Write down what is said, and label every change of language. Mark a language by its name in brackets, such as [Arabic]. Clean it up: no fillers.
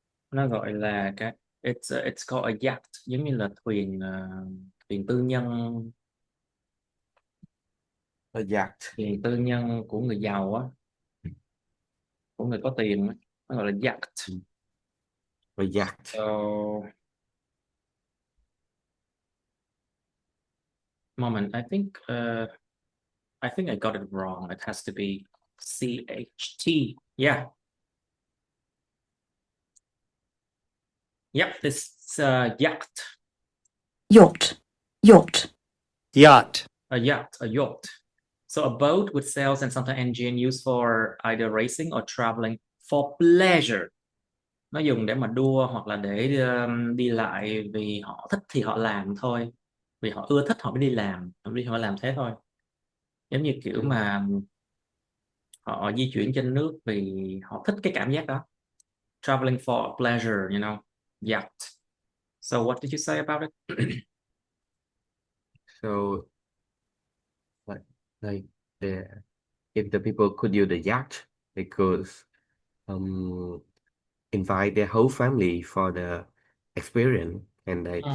[Vietnamese] Nó gọi là cái [English] it's called a yacht, [Vietnamese] giống như là thuyền thuyền tư nhân, [English] A yacht. [Vietnamese] thuyền tư nhân của người giàu á, của người có tiền á. Nó gọi là yacht. [English] A yacht. So moment, I think I got it wrong. It has to be CHT. Yeah. Yep, this yacht. Yacht, yacht, Yacht. A yacht, a yacht. So a boat with sails and sometimes engine used for either racing or traveling for pleasure. [Vietnamese] Nó dùng để mà đua hoặc là để đi lại, vì họ thích thì họ làm thôi. Vì họ ưa thích họ mới đi làm, họ làm thế thôi. Giống như kiểu mà họ di chuyển trên nước vì họ thích cái cảm giác đó. [English] Traveling for pleasure, you know. Yacht. So what did you say about it? So like like the if the people could use the yacht, they could um invite their whole family for the experience, and they